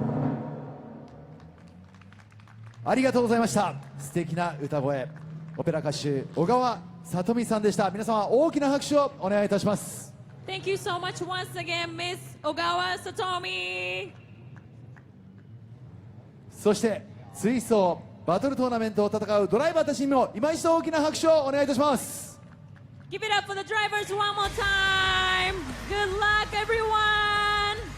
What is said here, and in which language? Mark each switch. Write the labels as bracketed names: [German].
[Japanese] 「ありがとうございました。素敵な歌声、オペラ歌手小川さとみさんでした。皆様大きな拍手をお願いいたします。 [English] Thank you so much once again, Miss Ogawa Satomi. [Japanese] そして追走バトルトーナメントを戦うドライバーたちにも今一度大きな拍手をお願いいたします。 [English] Give it up for the drivers one more time. Good luck, everyone.